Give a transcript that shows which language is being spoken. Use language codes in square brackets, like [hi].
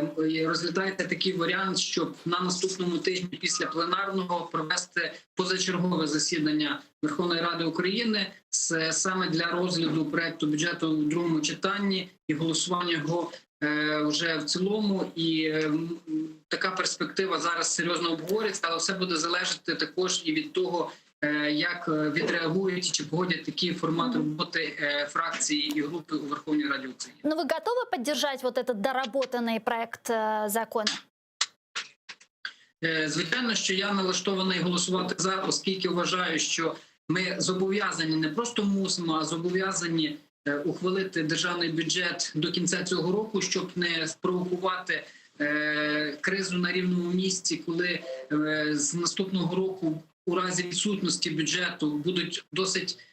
[uk] І розглядається такий варіант, щоб на наступному тижні після пленарного провести позачергове засідання Верховної Ради України саме для розгляду проекту бюджету у другому читанні і голосування його вже в цілому. І така перспектива зараз серйозно обговорюється, але все буде залежати також і від того, як відреагують чи погодять такий формат роботи фракції і групи у Верховній Раді України. [ru] Но вы готовы поддержать вот этот доработанный проект закона? [uk] Звичайно, що я налаштований голосувати за, оскільки вважаю, що ми зобов'язані, не просто мусимо, а зобов'язані ухвалити державний бюджет до кінця цього року, щоб не спровокувати кризу на рівному місці, коли з наступного року у разі відсутності бюджету будуть досить